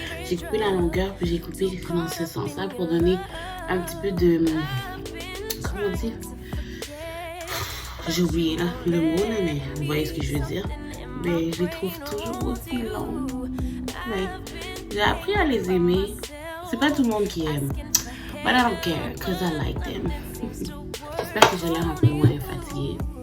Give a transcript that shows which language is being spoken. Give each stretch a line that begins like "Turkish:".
French: J'ai coupé la longueur puis j'ai coupé dans ce sens-là pour donner un petit peu de... Comment on dit? J'ai oublié là, le mot, là, mais vous voyez ce que je veux dire. Mais je les trouve toujours aussi longs. Mais j'ai appris à les aimer. C'est pas tout le monde qui aime.
English: But I don't care, because I like them.
French: J'espère que j'ai l'air un peu moins fatiguée.